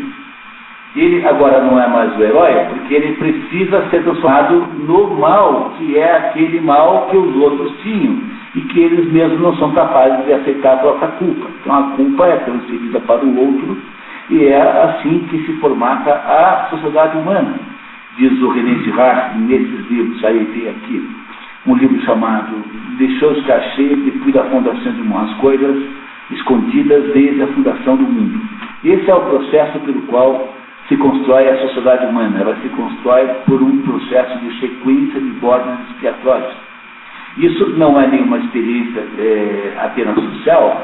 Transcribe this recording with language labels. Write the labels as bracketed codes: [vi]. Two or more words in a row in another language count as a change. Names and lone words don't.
[pt] Ele agora não é mais o herói, porque ele precisa ser transformado no mal, que é aquele mal que os outros tinham, e que eles mesmos não são capazes de aceitar a própria culpa. Então a culpa é transferida para o outro, e é assim que se formata a sociedade humana. Diz o René Girard, nesses livros, aí tem aqui, um livro chamado Les choses cachées depuis la fondation du monde, as coisas escondidas desde a fundação do mundo. Esse é o processo pelo qual se constrói a sociedade humana. Ela se constrói por um processo de sequência de bordes expiatórios. Isso não é nenhuma experiência apenas social.